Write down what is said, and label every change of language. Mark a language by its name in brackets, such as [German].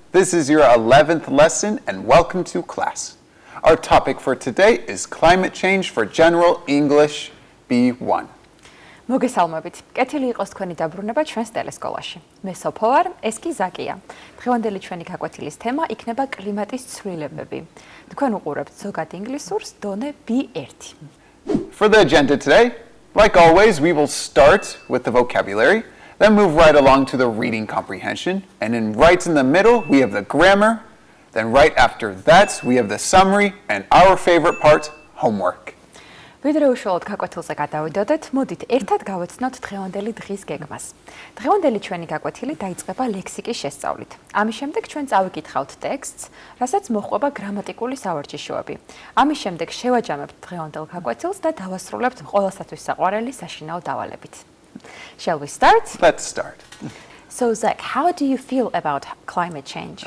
[English] This is your 11th lesson and welcome to class. Our topic for today is climate change for General English B1. [Georgian] მოგესალმებით. კეთილი იყოს თქვენი დაბრუნება ჩვენს ტელესკოლაში. მე სოფო ვარ, ეს კი ზაკია. დღევანდელი ჩვენი გაკვეთილის თემა იქნება კლიმატის ცვლილებები. თქვენ უყურებთ ზოგადი ინგლისურს დონე B1. [English] For the agenda today, like always, we will start with the vocabulary, then move right along to the reading comprehension, and then right in the middle, we have the grammar. Then right after that, we have the summary, and our favorite part, homework. [Georgian] ვიდრე უშუალოდ გაკვეთილზე გადავიდოდეთ, მოდით ერთად გავეცნოთ დღევანდელი დღის გეგმას. დღევანდელი ჩვენი გაკვეთილი დაიწყება ლექსიკის შესწავლით. ამის შემდეგ ჩვენ წავიკითხავთ ტექსტს, რასაც მოჰყვება გრამატიკული სავარჯიშოები. ამის შემდეგ შევაჯამებთ დღევანდელ გაკვეთილს და დავასრულებთ ყველასათვის საყვარელი საშინაო დავალებით. [English] Shall we start? Let's start. So Zach, how do you feel about climate change?